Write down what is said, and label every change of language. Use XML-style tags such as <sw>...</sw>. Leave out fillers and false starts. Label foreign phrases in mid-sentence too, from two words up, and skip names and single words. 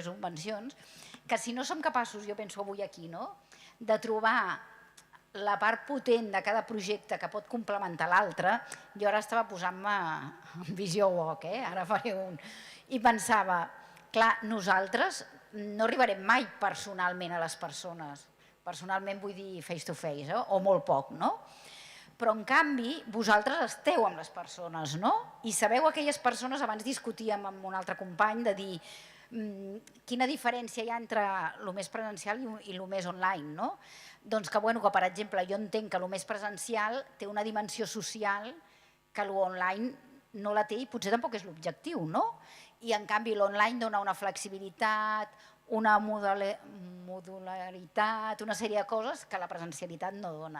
<ca>subvencions, que si no som capaços, jo penso avui aquí, de trobar la part potent de cada projecte que pot complementar l'altre, jo ara estava posant-me en visió wok, ara faré un, i pensava, clar, nosaltres no arribarem mai personalment a les persones, personalment vull dir</ca> <en>face to face,</en> <ca>o molt poc, però en canvi vosaltres esteu amb les persones, i sabeu aquelles persones, abans discutíem amb un altre company de dir quina diferència hi ha entre el més presencial i el més online, doncs que, per exemple, jo entenc que el més presencial té una dimensió social que l'online no la té i potser tampoc és l'objectiu, i en canvi l'online dona una flexibilitat, una modularitat, una sèrie de coses que la presencialitat no dona.</ca>